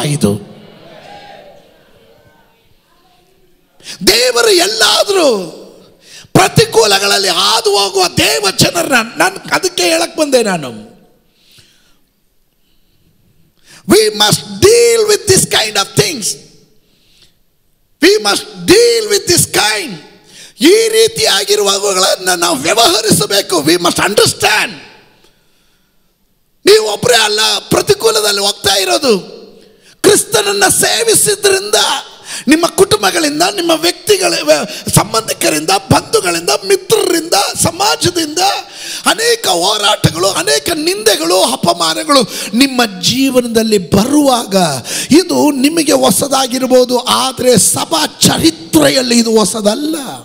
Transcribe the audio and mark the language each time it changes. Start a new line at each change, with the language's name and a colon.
Kannada: ಐದು, ದೇವರು ಎಲ್ಲಾದರೂ ಪ್ರತಿಕೂಲಗಳಲ್ಲಿ ಹಾದು ಹೋಗುವ ದೇವ ಜನರನ್ನ, ನಾನು ಅದಕ್ಕೆ ಹೇಳಕ್ ಬಂದೆ ನಾನು,
English: we must deal with this kind of things. We must deal with this kind.
Kannada: ಈ ರೀತಿಯಾಗಿರುವವುಗಳನ್ನು ನಾವು ವ್ಯವಹರಿಸಬೇಕು.
English: we must understand.
Kannada: ನೀವು ಒಬ್ಬರೇ ಅಲ್ಲ ಪ್ರತಿಕೂಲದಲ್ಲಿ ಹೋಗ್ತಾ ಇರೋದು. ಕ್ರಿಸ್ತನನ್ನು ಸೇವಿಸಿದ್ರಿಂದ ನಿಮ್ಮ ಕುಟುಂಬಗಳಿಂದ, ನಿಮ್ಮ ವ್ಯಕ್ತಿಗಳ ಸಂಬಂಧಿಕರಿಂದ, ಬಂಧುಗಳಿಂದ, ಮಿತ್ರರಿಂದ, ಸಮಾಜದಿಂದ ಅನೇಕ ಹೋರಾಟಗಳು, ಅನೇಕ ನಿಂದೆಗಳು, ಅಪಮಾನಗಳು ನಿಮ್ಮ ಜೀವನದಲ್ಲಿ ಬರುವಾಗ ಇದು ನಿಮಗೆ ಹೊಸದಾಗಿರ್ಬೋದು, ಆದರೆ ಸಭಾ ಚರಿತ್ರೆಯಲ್ಲಿ ಇದು ಹೊಸದಲ್ಲ.